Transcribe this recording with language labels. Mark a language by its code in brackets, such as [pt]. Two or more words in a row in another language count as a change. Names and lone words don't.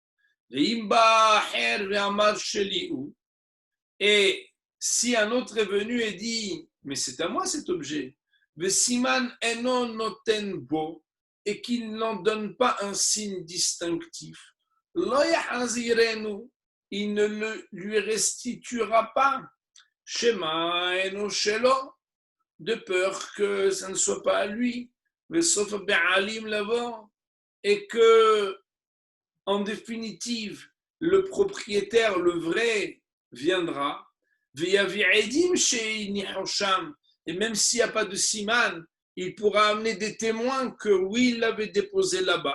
[fr] Et si un autre est venu et dit, mais c'est à moi cet objet, et qu'il n'en donne pas un signe distinctif, il ne le lui restituera pas. [he] שמא אינו שלו, [fr] de peur que ça ne soit pas à lui, mais sauf be'alim l'avant, et que, en définitive, le propriétaire, le vrai, viendra. Et même s'il n'y a pas de siman, il pourra amener des témoins que oui, il l'avait déposé là-bas.